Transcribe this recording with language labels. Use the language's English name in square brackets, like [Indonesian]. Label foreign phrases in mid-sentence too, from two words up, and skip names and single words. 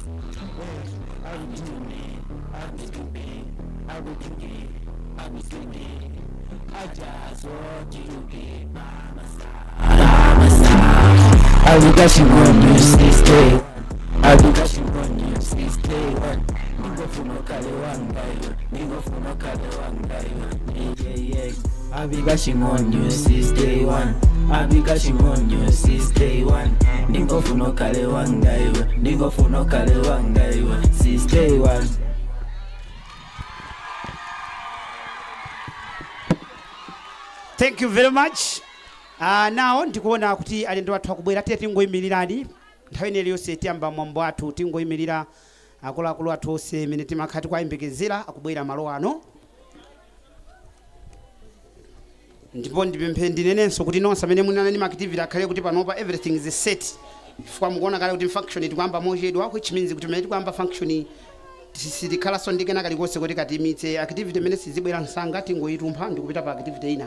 [English] I've been dreaming, I've been dreaming, I've been dreaming, I've been dreaming. I just want you to be by my side. I've been cashing on you since day one. I've been cashing on you since day one. Ningo funo kale wangayo. Ningo funo kale wangayo. Yeah. I've been cashing on you since day one. I've been cashing on you since day one. Ningo funo kale wangayo. Ningo funo kale wangayo since day one. Thank you very much. [Nyanja] Now ndikuona kuti alendo wathu akubwera tiye tingoyimirirani nthawi ine iliyonse tiyamba mwambo athu tingoyimirira akuluakulu athu onse amene timakhala kuyembekezera akubwera malo ano. Ndipo ndipemphe ndinenenso kuti nonse amene munali ndi activity akhale kuti panopa [English] everything is set. [Nyanja] Chifukwa mukuona kale kuti function tikuyamba mochedwa, [English] which means [Nyanja] kuti pamene tikuyamba function sitikhalanso ndi kena kalikonse kuti katimitse activity imene sizibwera msanga tingoyitumpha ndikupita pa activity ina.